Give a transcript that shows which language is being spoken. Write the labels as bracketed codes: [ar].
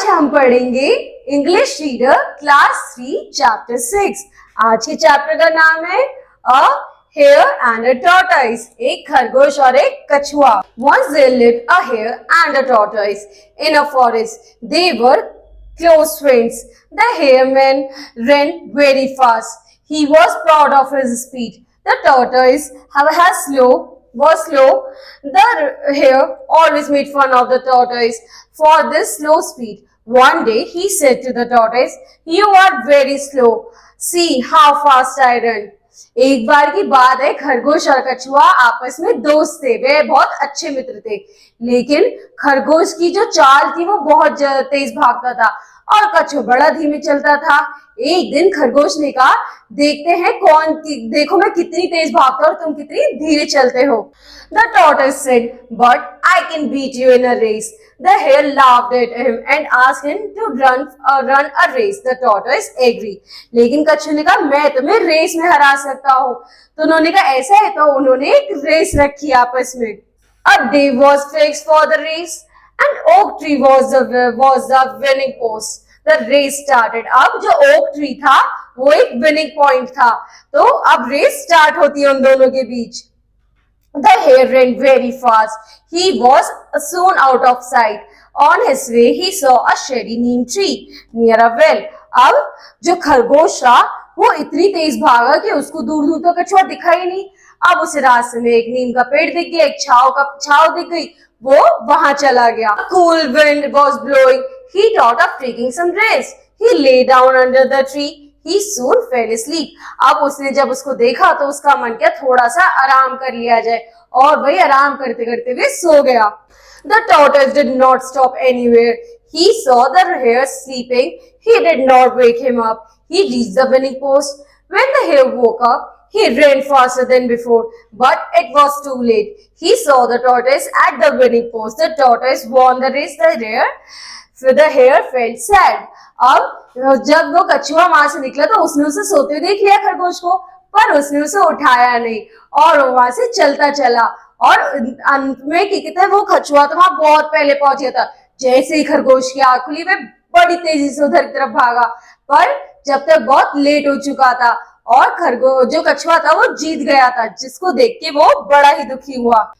[hi] पढ़ेंगे English reader class 3 chapter 6। आज के चैप्टर का नाम है a hair and a tortoise. एक खरगोश और एक कछुआ। [en] Once there lived a hare and a tortoise in a forest. They were close friends. The hareman ran very fast. He was proud of his speed. The tortoise was slow. The hare always made fun of the tortoise for this slow speed. One day he said to the tortoise, "You are very slow. See how fast I run." [hi] एक बार की बात है, खरगोश और कछुआ आपस में दोस्त थे। वे बहुत अच्छे मित्र थे, लेकिन खरगोश की जो चाल थी वो बहुत तेज भागता था और कछुआ बड़ा धीमे चलता था। एक दिन खरगोश ने कहा, देखते हैं देखो मैं कितनी तेज भागता हूँ और तुम कितनी धीरे चलते हो। [en] The tortoise said, "But I can beat you in a race." The hare laughed at him and asked him to run a race. The tortoise agreed. [hi] लेकिन कछुआ ने कहा, मैं तुम्हें रेस में हरा सकता हूँ। तो उन्होंने कहा, ऐसा है? तो उन्होंने एक रेस रखी आपस में। [en] A day was fixed for the race. An oak tree was the winning post. The race started. [hi] अब जो oak tree था वो एक [en] winning point [hi] था, तो अब रेस स्टार्ट होती है उन दोनों के बीच। [en] The hare ran very fast. He was soon out of sight. On his way, he saw a shady neem tree near a well. [hi] अब जो खरगोश था वो इतनी तेज भागा कि उसको दूर दूर तक कछुआ दिखा ही नहीं। अब उसे रास्ते में एक नीम का पेड़ दिख गया, एक छाव दिख गई, वो वहां चला गया। [en] Cool wind was blowing. He thought of taking some rest. He lay down under the tree. He soon fell asleep. [hi] अब उसने जब उसको देखा तो उसका मन किया थोड़ा सा आराम कर लिया जाए, और वही आराम करते करते हुए सो गया। [en] The tortoise did not stop anywhere. He saw the hare sleeping. He did not wake him up. He reached the winning post. When the hare woke up, he ran faster than before, but it was too late. He saw the tortoise at the winning post. The tortoise won the race. The hare felt sad. [hi] अब जब वो कछुआ वहां से निकला तो उसने उसे सोते देख लिया खरगोश को, पर उसने उसे उठाया नहीं और वो वहां से चलता चला। और अंत में क्या कहते हैं, वो कछुआ तो वहां बहुत पहले पहुंच गया था। जैसे ही खरगोश की आंख खुली, वे बड़ी तेजी से उधर की तरफ भागा, पर जब तक बहुत लेट हो चुका था और जो कछुआ था वो जीत गया था, जिसको देख के वो बड़ा ही दुखी हुआ।